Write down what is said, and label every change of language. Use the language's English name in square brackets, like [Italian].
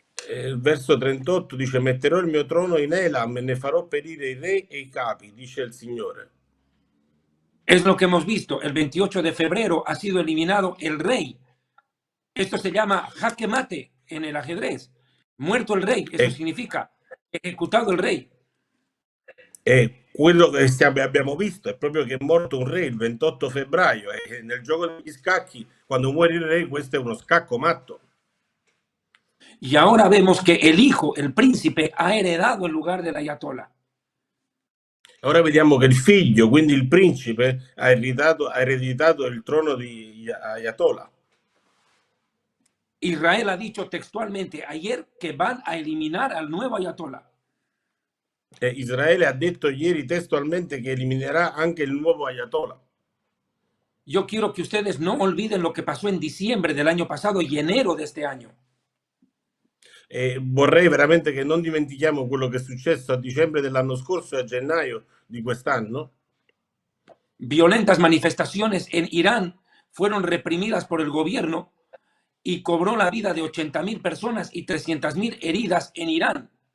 [Italian] Il verso 38 dice: metterò il mio trono in Elam e ne farò perire i re e i capi, dice il Signore. [Spanish] Es lo que hemos visto. El 28 de febrero ha sido eliminado el rey. Esto se llama jaque mate en el ajedrez. Muerto el rey, eso significa ejecutado [Italian] il re. E quello che abbiamo visto è proprio che è morto un re il 28 febbraio, e nel gioco degli scacchi, quando muore il re, questo è uno scacco matto. [Spanish] Y ahora vemos que el hijo, el príncipe, ha heredado el lugar del ayatollah. [Italian] Ora vediamo che il figlio, quindi il principe, ha ereditato il trono di Ayatollah. [Spanish] Israel ha dicho textualmente ayer que van a eliminar al nuevo ayatollah. [Italian] Israele ha detto ieri testualmente che eliminerà anche il nuovo ayatollah. [Spanish] Yo quiero que ustedes no olviden lo que pasó en diciembre del año pasado y enero de este año. [Italian] Vorrei veramente che non dimentichiamo quello che è successo a dicembre dell'anno scorso e a gennaio di quest'anno. [Spanish] Violentas manifestaciones en Irán fueron reprimidas por el gobierno y cobró la vida de 80.000 personas y 300.000 heridas en Irán.